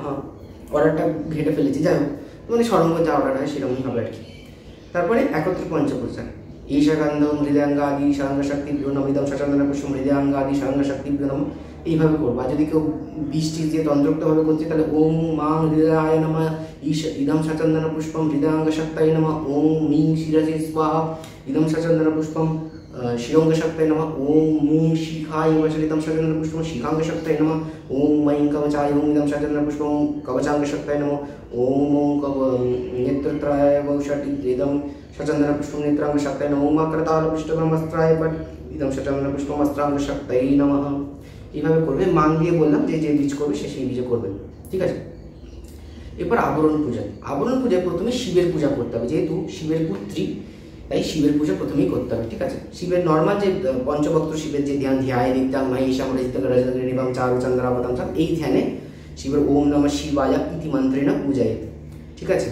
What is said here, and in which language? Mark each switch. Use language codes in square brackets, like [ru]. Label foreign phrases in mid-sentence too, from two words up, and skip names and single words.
[bn] অর্ডারটা ঘেটে ফেলেছি, যাই হোক, মানে ষড়ঙ্গ যা অর্ডার হয় সেরকমই হবে আর কি। তারপরে একত্রে পঞ্চপ্রচার, [sa] ঈশাগন্ধম হৃদয়াঙ্গাদি সাঙ্গ শক্তি নম, ইদম সচন্দন পুষ্পম হৃদয়াঙ্গাদি সাঙ্গ শক্তি নম, [bn] এইভাবে করবো। আর যদি কেউ বৃষ্টি দিয়ে তন্ত্রোক্তভাবে করছে তাহলে [sa] ওম মাং হৃদয়ায় নমঃ, ইদম সচন্দন পুষ্পম হৃদয়াঙ্গ শক্তায় নমঃ, ওম মিং শিরসে স্বাহা, ইদম সচন্দন পুষ্পম শিরঙ্গ শক্তায় নমঃ, ওম মুং শিখায় ইদম সচন্দন পুষ্পম শিখাঙ্গ শক্তায় নমঃ, ওম মঈং কবচায় ওম ইদম সচন্দন পুষ্পম কবচাঙ্গ শক্তায় নমঃ, ওম ওং নেত্রত্রায় বৌষটি ইদম সচন্দন পুষ্পম নেত্রাঙ্গ শক্তায় নমঃ, ওম আক্রতাল পৃষ্ঠব্রহ্মস্ত্রায় পট ইদম সচন্দন পুষ্পম অস্ত্রাঙ্গ শক্তায় নমঃ। [bn] এইভাবে করবে। মান দিয়ে বললাম যে যে বীজ করবে সে সেই বীজে করবে, ঠিক আছে? এরপর আবরণ পূজা। আবরণ পূজায় প্রথমে শিবের পূজা করতে হবে, যেহেতু শিবের পুত্রী তাই শিবের পূজা প্রথমেই করতে হবে, ঠিক আছে? শিবের নর্মাল যে পঞ্চভক্ত শিবের যে ধ্যান, [sa] ধ্যায় নিত্যাং মহেশাম রজতগ্রীবাম চারু চন্দ্রাবতাম, [bn] এই ধ্যানে শিবের [sa] ওম নমঃ শিবায় ইতি মন্ত্রেণ পূজায়, [bn] ঠিক আছে?